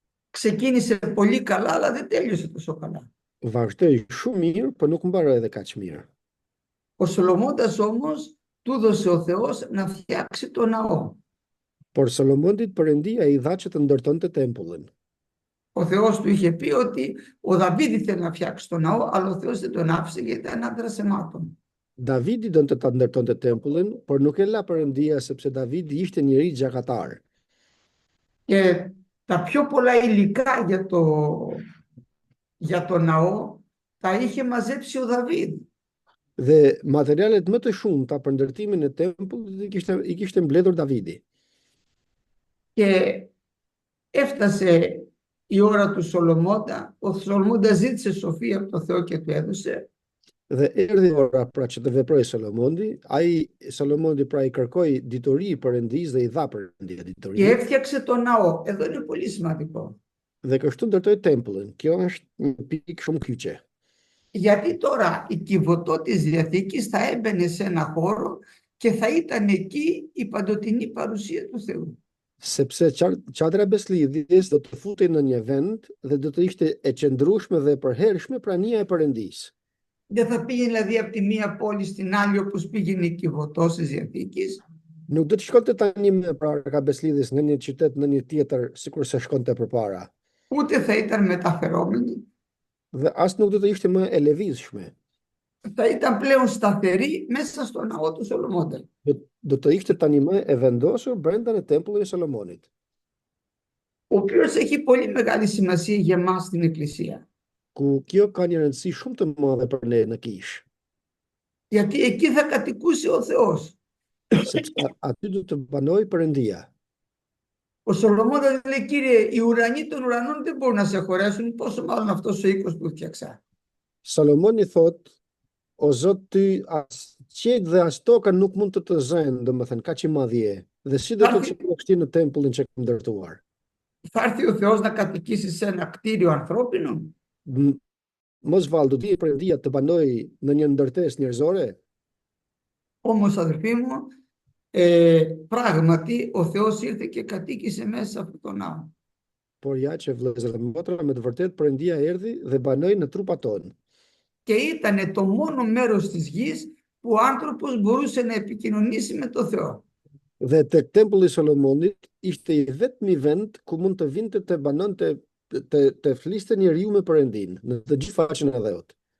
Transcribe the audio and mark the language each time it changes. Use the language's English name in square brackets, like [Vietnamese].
[Greek] Ξεκίνησε πολύ καλά, αλλά δεν τέλειωσε τόσο καλά. [Albanian] Vazhdoi shumë mirë, por nuk mbaroi edhe kaq mirë. [Greek] Ο Σολομώντας όμως του έδωσε ο Θεός να φτιάξει το ναό. [Albanian] Por Solomonit Perëndia i dha që të ndërtonte tempullin. [Greek] Ο Θεός του είχε πει ότι ο Δαβίδ ήθελε να φτιάξει το ναό, αλλά ο Θεός δεν τον άφησε γιατί ήταν άντρας αιμάτων. [Albanian] Davidi donte ta ndërtonte tempullin, por nuk e la Perëndia sepse Davidi ishte njeri gjakatar. [Greek] Και τα πιο πολλά υλικά για το ναό τα είχε μαζέψει ο Δαβίδ. [Albanian] Dhe materialet më të shumta për ndërtimin e tempullit i kishte mbledhur Davidi. [Greek] Και έφτασε η ώρα του Σολομώντα. Ο Σολομώντας ζήτησε σοφία από το Θεό και του έδωσε. [Albanian] Dhe erdhi ora pra që të veproj Solomoni pra i kërkoi ditori Perëndisë dhe i dha Perëndia ditori. [Greek] Και έφτιαξε το ναό. Εδώ είναι πολύ σημαντικό. [Albanian] Dhe kështu ndërtoi tempullin. Kjo është një pikë shumë kyçe. [Greek] Γιατί τώρα η κυβωτό της Διαθήκης θα έμπαινε σε ένα χώρο και θα ήταν εκεί η παντοτινή παρουσία του Θεού. [Albanian] Sepse çadra e Beslidhjes do të futej në një vend dhe do të ishte e qëndrueshme dhe e përhershme prania e Perëndisë. [Greek] Δεν θα πήγαινε δηλαδή από τη μία πόλη στην άλλη όπως πήγαινε η κυβωτός της Διαθήκης. [Albanian] Nuk do të shkonte tani me prarka Beslidhjes në një qytet në një tjetër sikur se shkonte përpara. [Greek] Ούτε θα ήταν μεταφερόμενη. [Albanian] Dhe as nuk do të ishte më e lëvizshme. [Greek] Θα ήταν πλέον σταθερή μέσα στο ναό του Σολομώντα. [Albanian] Do të ishte tani më e vendosur brenda në tempullit e Solomonit. [Greek] Ο οποίος έχει πολύ μεγάλη σημασία για εμάς στην Εκκλησία. [Albanian] Ku kjo ka një rëndësi shumë të madhe për ne në Kish. [Greek] Γιατί εκεί θα κατοικούσε ο Θεός. [Albanian] Sepse aty do të banoj Perëndia. [Greek] Ο Σολομώντας λέει, κύριε, οι ουρανοί των ουρανών δεν μπορούν να σε χωρέσουν, πόσο μάλλον αυτός ο οίκος που φτιάξα. [Albanian] Solomoni thot, o Zot, ty as qiejt dhe as toka nuk mund të zënë, domethënë kaq i madh je. Dhe si do të shkojë në tempullin që kam ndërtuar? [Greek] Θα έρθει ο Θεός να κατοικήσει σε ένα κτίριο ανθρώπινο. [Albanian] Mos vallë, do të Perëndia të banoj në një ndërtesë njerëzore? [Greek] Όμως αδερφοί μου, πράγματι ο Θεός ήρθε και κατοίκησε μέσα σε αυτό το ναό. [Albanian] Por ja që vëllezër dhe motra, me të vërtetë Perëndia erdhi dhe banoi në trupat tonë. [Greek] Και ήταν το μόνο μέρος της γης που ο άνθρωπος μπορούσε να επικοινωνήσει με το Θεό. [Albanian] Dhe tek tempulli i Solomonit ishte i vetmi vend ku mund të vinte të banonte të fliste njeriu me Perëndin në të gjithë faqen e dheut.